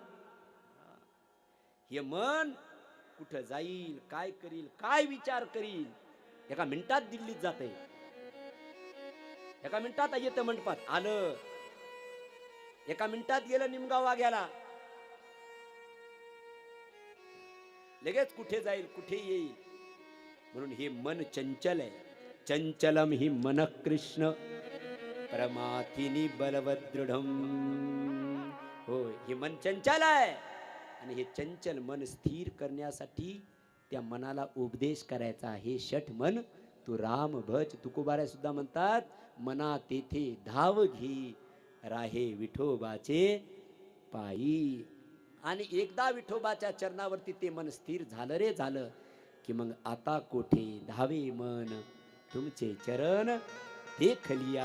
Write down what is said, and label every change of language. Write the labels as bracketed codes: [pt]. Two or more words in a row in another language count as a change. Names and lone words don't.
[mr] हे मन कुठं जाईल, काय करील, काय विचार करील, एका मिनिटात दिल्लीत जाते, एका मिनिटात येतं मंडपात आलं, एका मिनिटात गेलं निमगाव वाग्याला, लगेच कुठे जाईल कुठे येईल. म्हणून हे मन चंचल आहे. [sa] चंचलम ही मन कृष्ण परमाथिनी बलवदृढम. [mr] हो, हे मन चंचल आहे आणि हे चंचल मन स्थिर करण्यासाठी त्या मनाला उपदेश करायचा. हे षट मन तू राम भज. तुकोबाराय सुद्धा म्हणतात, मना तेथे धाव घे राहे विठोबाचे पायी. आणि एकदा विठोबाच्या चरणावरती ते मन स्थिर झालं रे झालं की मग आता कोठे धावे मन तुमचे चरण देखलिया.